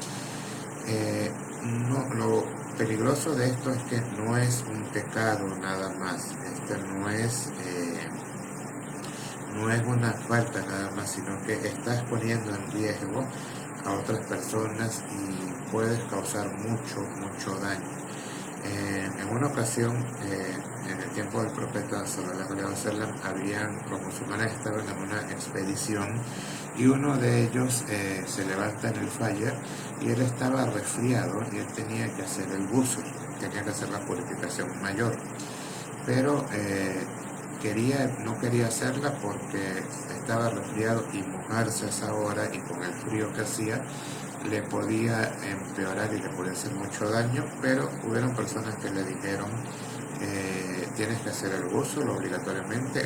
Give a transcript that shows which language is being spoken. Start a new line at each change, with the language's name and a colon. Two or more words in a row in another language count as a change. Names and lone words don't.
Spanish: Lo peligroso de esto es que no es un pecado nada más, no es una falta nada más, sino que estás poniendo en riesgo a otras personas y puedes causar mucho daño. En una ocasión, en el tiempo del profeta
Arabic: صلى الله عليه وسلم,
Spanish: los musulmanes estaban en una expedición y uno de ellos se levanta en el Fajr y él estaba resfriado y él tenía que hacer el ghusl, tenía que hacer la purificación mayor, pero no quería hacerla porque estaba resfriado y mojarse a esa hora y con el frío que hacía le podía empeorar y le podía hacer mucho daño, pero hubieron personas que le dijeron tienes que hacer el ghusl obligatoriamente.